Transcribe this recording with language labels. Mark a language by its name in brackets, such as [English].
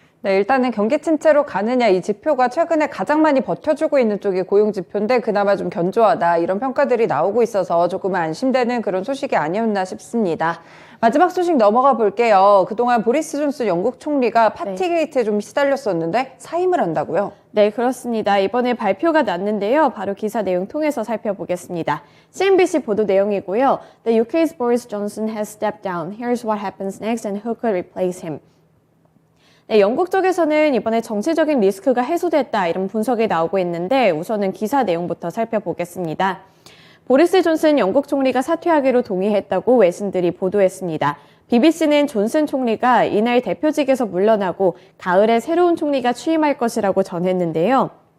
[Korean] 네, 일단은 경기 침체로 가느냐 이 지표가 최근에 가장 많이 버텨주고 있는 쪽이 고용 지표인데 그나마 좀 견조하다 이런 평가들이 나오고 있어서 조금은 안심되는 그런 소식이 아니었나 싶습니다. 마지막 소식 넘어가 볼게요. 그동안 보리스 존슨 영국 총리가 파티게이트에 좀 시달렸었는데 사임을 한다고요? 네, 그렇습니다. 이번에 발표가 났는데요. 바로 기사 내용 통해서 살펴보겠습니다. CNBC 보도 내용이고요. [English] The UK's Boris Johnson has stepped down. Here's what happens next and who could replace him. [Korean] 네, 영국 쪽에서는 이번에 정치적인 리스크가 해소됐다 이런 분석이 나오고 있는데 우선은 기사 내용부터 살펴보겠습니다. 보리스 존슨 영국 총리가 사퇴하기로 동의했다고 외신들이 보도했습니다. BBC는 존슨 총리가 이날 대표직에서 물러나고 가을에 새로운 총리가 취임할 것이라고 전했는데요.